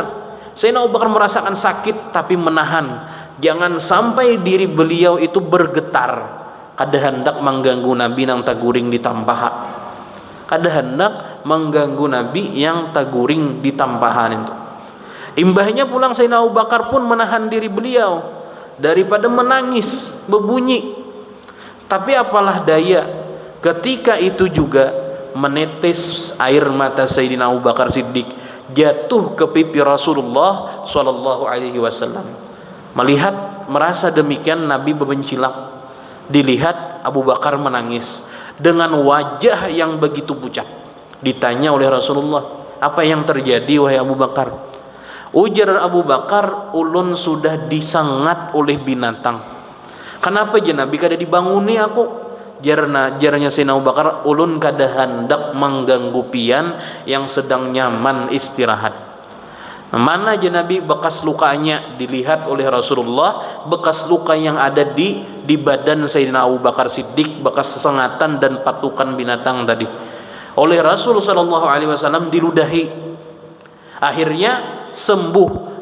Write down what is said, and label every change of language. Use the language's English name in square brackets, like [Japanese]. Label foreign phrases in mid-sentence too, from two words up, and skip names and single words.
[Indonesian] Sayyidina Abu Bakar merasakan sakit tapi menahan, jangan sampai diri beliau itu bergetar. [Banjar] Kada hendak mengganggu Nabi yang taguring di tampahan. Kada hendak mengganggu Nabi yang taguring di tampahan itu. Imbahnya pulang Sayyidina Abu Bakar pun menahan diri beliau daripada menangis berbunyi. [Indonesian] Tapi apalah daya, ketika itu juga menetes air mata Sayyidina Abu Bakar Siddiq jatuh ke pipi Rasulullah [Arabic] صلى الله عليه وسلم. [Indonesian] Merasa demikian, Nabi berbencilak. Dilihat Abu Bakar menangis dengan wajah yang begitu pucat. Ditanya oleh Rasulullah, apa yang terjadi wahai Abu Bakar? [Banjar] Ujar Abu Bakar, ulun sudah disangat oleh binatang. Kenapa je Nabi kada dibanguni aku? Jarnya Sayyidina Abu Bakar, ulun kada hendak mengganggu pian yang sedang nyaman istirahat. Mana je Nabi bekas lukanya? [Indonesian] Dilihat oleh Rasulullah bekas luka yang ada di badan Sayyidina Abu Bakar Siddiq, bekas sengatan dan patukan binatang tadi. Oleh Rasul [Arabic] صلى الله عليه وسلم [Indonesian] diludahi. Akhirnya sembuh.